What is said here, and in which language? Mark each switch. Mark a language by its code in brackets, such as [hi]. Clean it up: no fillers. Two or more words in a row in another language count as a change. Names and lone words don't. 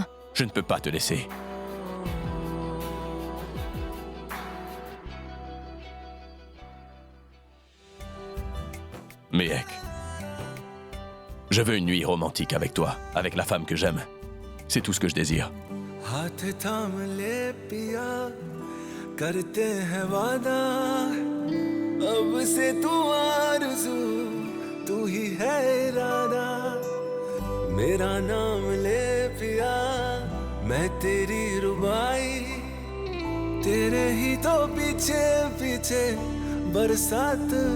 [fr] Je ne peux pas te laisser. Mehek, je veux une nuit romantique avec toi, avec la femme que j'aime. C'est tout ce que je désire. [hi] हाथ थाम ले पिया करते हैं वादा अब से तू आरज़ू तू ही है इरादा मेरा नाम ले पिया मैं तेरी रुबाई तेरे ही तो पीछे पीछे बरसात